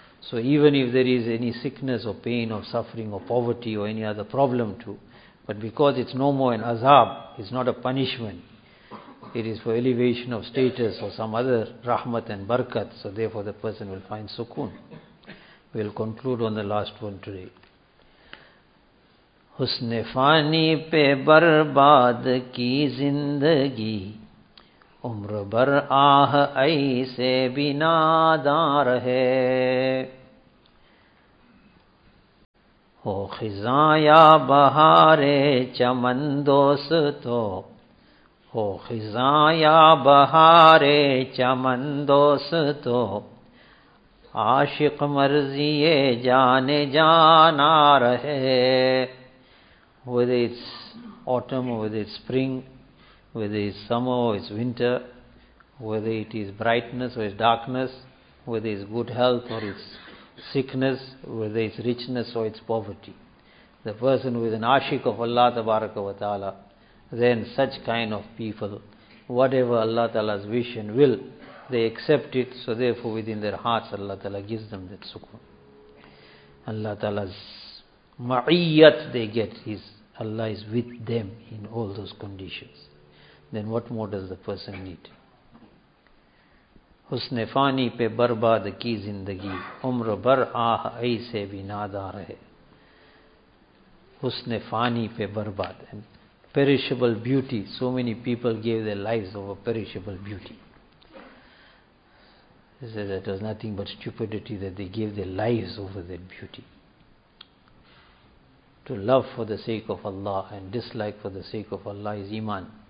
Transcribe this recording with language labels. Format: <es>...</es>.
<en>So even if there is any sickness or pain or suffering or poverty or any other problem too, but because it's no more an azab, it's not a punishment, it is for elevation of status or some other rahmat and barakat, so therefore the person will find sukoon. We'll conclude on the last one today.</en> <ur>حسن فانی پہ برباد کی زندگی، عمر بر آہ ایسے بھی ناداں رہے، ہو خزاں یا بہارے چمن دوستو، ہو خزاں یا بہارے چمن دوستو، عاشق مرضیے جانے جانا رہے.</ur> <en>Whether it's autumn or whether it's spring, whether it's summer or it's winter, whether it is brightness or it's darkness, whether it's good health or it's sickness, whether it's richness or it's poverty, the person who is an ashik of Allah tabaraka wa ta'ala, then such kind of people, whatever Allah ta'ala's wish and will, they accept it, so therefore within their hearts Allah ta'ala gives them that sukun. Allah ta'ala's ma'iyat they get, is Allah is with them in all those conditions. Then what more does the person need?</en> <ur>حسن فانی پہ برباد کی زندگی، عمر بر آہ ایسے بھی نادا رہے. حسن فانی پہ برباد،</ur> <en>and perishable beauty. So many people gave their lives over perishable beauty. He says that was nothing but stupidity that they gave their lives over that beauty. To love for the sake of Allah and dislike for the sake of Allah is iman.</en>